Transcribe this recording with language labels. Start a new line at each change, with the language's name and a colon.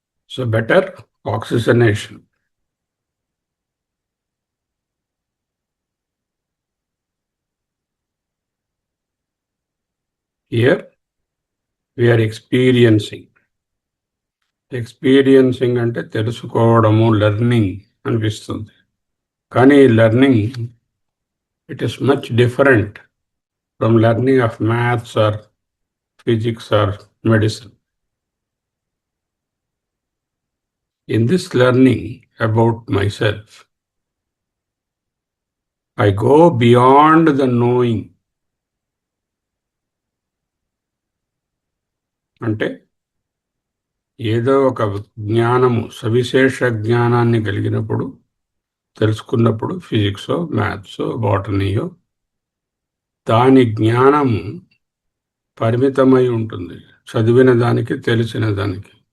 English: So better oxygenation. Here we are experiencing.
Telugu: Experiencing అంటే తెలుసుకోవడము, learning అనిపిస్తుంది.
English: కానీ learning it is much different from learning of maths or physics or medicine. In this learning about myself, I go beyond the knowing.
Telugu: అంటే ఏదో ఒక జ్ఞానము, సవిశేష జ్ఞానాన్ని కలిగినప్పుడు, తెలుసుకున్నప్పుడు, ఫిజిక్సో మ్యాథ్సో బాటనీయో, దాని జ్ఞానము పరిమితమై ఉంటుంది చదివిన దానికి, తెలిసిన దానికి.